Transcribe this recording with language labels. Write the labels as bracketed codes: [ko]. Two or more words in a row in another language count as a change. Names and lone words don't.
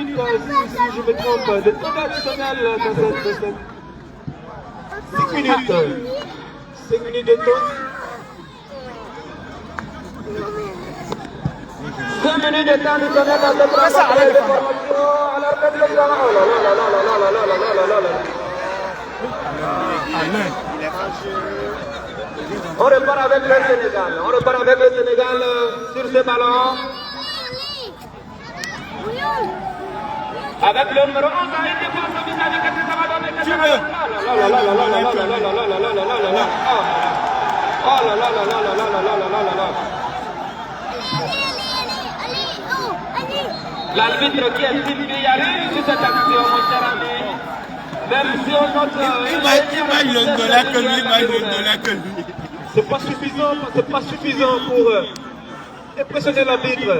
[fr] Si je me trompe, de temps additionnel dans cette 5 minutes. 5 minutes de temps. 2 minutes de temps additionnel dans cette rencontre de formation. Alors que le grand... Oh là là là là là là là là là là là là. On repart avec le Sénégal. On repart avec le Sénégal sur ce ballon. Avec le numéro 11, il dépasse au visage. Qu'est-ce que ça va donner? Qu'est-ce que ça va donner? Oh là là là là là là là là là là là là là là. Oh là là là là là là là là là là là. L'arbitre qui estime qu'il n'y a rien sur cette action, mon cher ami. Même si on note... Il m'a $1 que lui, il m'a $1 que lui. C'est pas suffisant pour impressionner l'arbitre.